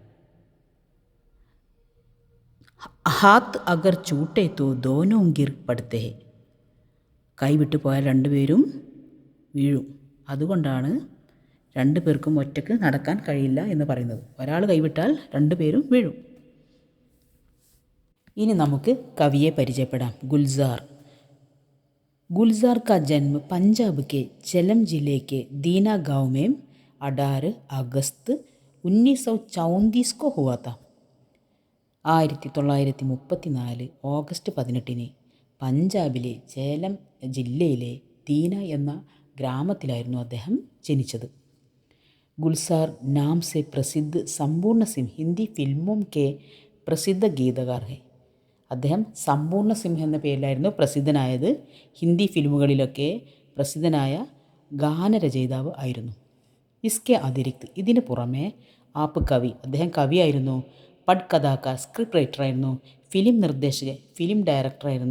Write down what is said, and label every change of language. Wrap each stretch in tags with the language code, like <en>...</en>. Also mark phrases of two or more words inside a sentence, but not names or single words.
<hi>हाथ अगर छूटे तो दोनों गिर पड़ते,</hi> <ml>കൈവിട്ട് പോയാൽ രണ്ടുപേരും വീഴും. അതുകൊണ്ടാണ് രണ്ടു പേർക്കും ഒറ്റയ്ക്ക് നടക്കാൻ കഴിയില്ല എന്ന് പറയുന്നത്. ഒരാൾ കൈവിട്ടാൽ രണ്ടുപേരും വീഴും. ഇനി നമുക്ക് കവിയെ പരിചയപ്പെടാം. ഗുൽസാർ.</ml> <hi>गुलजार का जन्म पंजाब के झेलम जिले के दीना गांव में 18 अगस्त 1934 को हुआ था.</hi> <ml>1934 ഓഗസ്റ്റ് 18 പഞ്ചാബിലെ ചേലം ജില്ലയിലെ ദീന എന്ന ഗ്രാമത്തിലായിരുന്നു അദ്ദേഹം ജനിച്ചത്.</ml> <hi>गुलजार नाम से प्रसिद्ध संपूर्ण सिंह हिंदी फिल्मों के प्रसिद्ध गीतकार है.</hi> <ml>അദ്ദേഹം സമ്പൂർണ്ണ സിംഹ് എന്ന പേരിലായിരുന്നു പ്രസിദ്ധനായത്. ഹിന്ദി ഫിലിമുകളിലൊക്കെ പ്രസിദ്ധനായ ഗാനരചയിതാവ് ആയിരുന്നു.</ml> <hi>इसके अतिरिक्त,</hi> <ml>ഇതിന് പുറമെ</ml> <hi>आप कवि,</hi> <ml>അദ്ദേഹം കവിയായിരുന്നു. പഡ് കഥാകാർ, സ്ക്രിപ്റ്റ് റൈറ്ററായിരുന്നു. ഫിലിം നിർദ്ദേശകൻ, ഫിലിം ഡയറക്ടറായിരുന്നു.</ml>